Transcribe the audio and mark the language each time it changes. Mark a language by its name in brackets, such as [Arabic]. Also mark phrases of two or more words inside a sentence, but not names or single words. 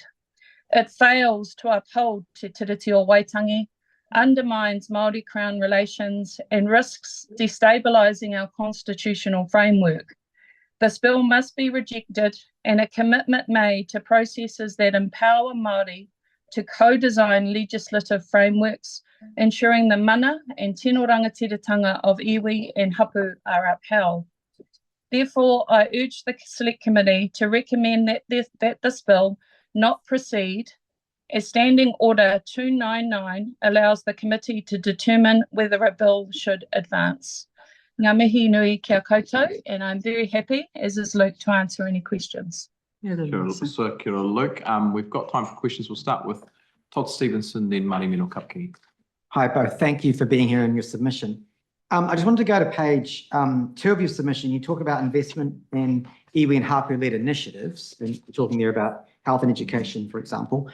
[English] It fails to uphold Te Tiriti o Waitangi, undermines Māori Crown relations, and risks destabilising our constitutional framework. This bill must be rejected and a commitment made to processes that empower Māori to co-design legislative frameworks, ensuring the mana and [Māori] tino rangatiratanga [English] of iwi and hapu are upheld. Therefore, I urge the Select Committee to recommend that this bill not proceed, as Standing Order 299 allows the committee to determine whether a bill should advance. [Māori] Ngā mihi nui kia koutou, [English] and I'm very happy, as is Luke, to answer any questions. [Māori] Kia ora, Luke. [English] We've got time for questions. We'll start with Todd Stevenson, then Mari Mino Kapkingi. Hi, both. Thank you for being here in your submission. I just wanted to go to page 2 of your submission. You talk about investment in iwi and hapu-led initiatives, and you're talking there about health and education, for example.